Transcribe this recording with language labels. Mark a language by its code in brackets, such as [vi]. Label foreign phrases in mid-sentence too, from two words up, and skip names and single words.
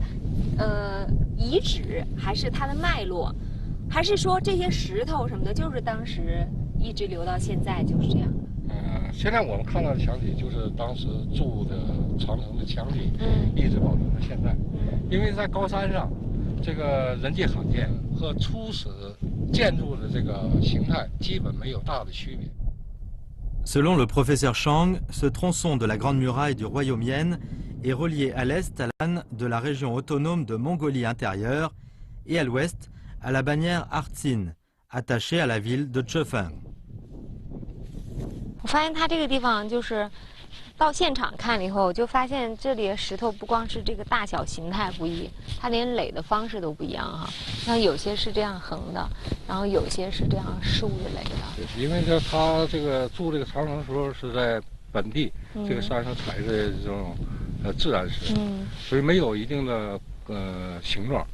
[zh] 遗址还是它的脉络，还是说这些石头什么的，就是当时一直留到现在就是这样的。现在我们看到的墙体就是当时筑的长城的墙体，一直保存到现在。因为在高山上，这个人迹罕见和初始建筑的这个形态基本没有大的区别。 [fr] Selon le professeur Chang, ce tronçon de la Grande Muraille du royaume Yan est relié à l'est à l'âne de la région autonome de Mongolie intérieure et à l'ouest à la bannière Artsin, attachée à la ville de Chefeng. [zh] 我发现它这个地方就是到现场看了以后，我就发现这里的石头不光是这个大小形态不一，它连垒的方式都不一样哈。像有些是这样横的，然后有些是这样竖着垒的。因为呢，他这个筑这个长城的时候是在本地这个山上采的这种自然石，所以没有一定的形状。